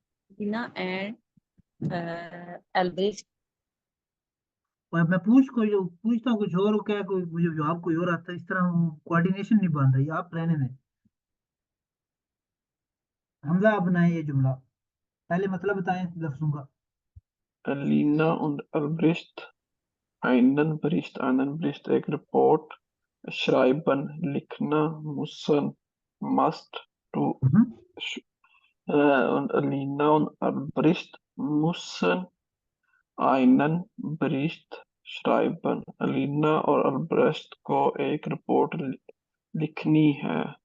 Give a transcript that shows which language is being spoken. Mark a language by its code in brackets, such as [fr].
[en] Alina and Albrecht [hi] और मैं पूछता हूँ कुछ और, क्या कोई मुझे जवाब कोई और आता है, इस तरह कोऑर्डिनेशन नहीं बन रही, आप रहने दें। हमजा आप बनाए ये जुमला, पहले मतलब बताएं लफ्जों का। [de] Alina und Albrecht einen Bericht, [hi] एक रिपोर्ट, [de] schreiben, लिखना, müssen, must, du, und Alina und Albrecht müssen einen Bericht schreiben. [hi] Alina और Albrecht को एक रिपोर्ट लिखनी है।